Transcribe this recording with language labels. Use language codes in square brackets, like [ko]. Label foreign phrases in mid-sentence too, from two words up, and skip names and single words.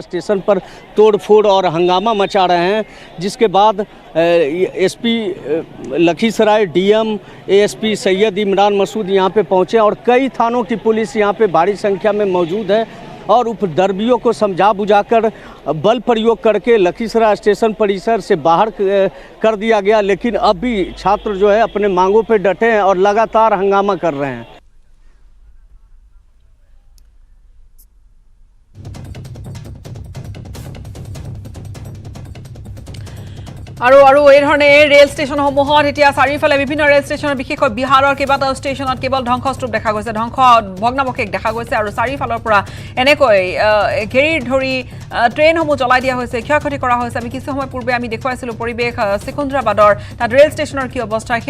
[hi] स्टेशन पर तोड़फोड़ और हंगामा मचा रहे हैं जिसके बाद एसपी लखीसराय डीएम एएसपी सैयद इमरान मसूद यहाँ पे पहुँचे और कई थानों की पुलिस यहाँ पे भारी संख्या में मौजूद है और उपद्रवियों को समझा बुझाकर बल प्रयोग करके लखीसराय स्टेशन परिसर से बाहर कर दिया गया लेकिन अब भी छात्र जो है अपने मांगों पे डटे हैं और लगातार हंगामा कर रहे हैं [as] আৰু এই ধৰণে ৰেল ষ্টেচনসমূহত এতিয়া চাৰিফালে বিভিন্ন ৰেল ষ্টেচনৰ বিশেষকৈ বিহাৰৰ কেইবাটাও ষ্টেচনত কেৱল ধ্বংসস্তূপ দেখা গৈছে ভগ্নাৱশেষ দেখা গৈছে আৰু চাৰিফালৰ পৰা এনেকৈ ঘেৰি ধৰি ট্ৰেইনসমূহ জ্বলাই দিয়া হৈছে ক্ষয়ক্ষতি কৰা হৈছে আমি কিছু সময় পূৰ্বে আমি দেখুৱাইছিলোঁ পৰিৱেশ সিকান্দ্ৰাবাদৰ তাত ৰেল ষ্টেচনৰ কি অৱস্থা সেয়া